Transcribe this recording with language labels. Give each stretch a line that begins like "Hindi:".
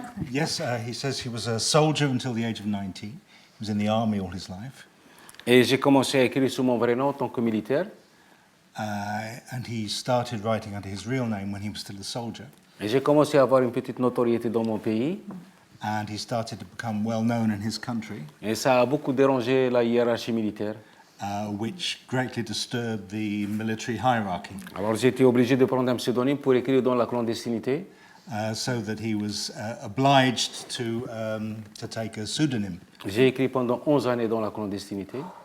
English: Yes, he says he was a soldier until the age of 90. He was in the army all his life.
French: Et j'ai commencé à écrire sous mon vrai nom en tant que militaire.
English: And he started writing under his real name when he was still a soldier.
French: Et j'ai commencé à avoir une petite notoriété dans mon pays.
English: And he started to become well known in his country.
French: Et ça a beaucoup dérangé la hiérarchie militaire.
English: Which greatly disturbed the military hierarchy.
French: Alors j'ai été obligé de prendre un pseudonyme pour écrire dans la clandestinité.
English: So that he was obliged to take a pseudonym.
French: J'ai écrit pendant 11 années dans la clandestinité.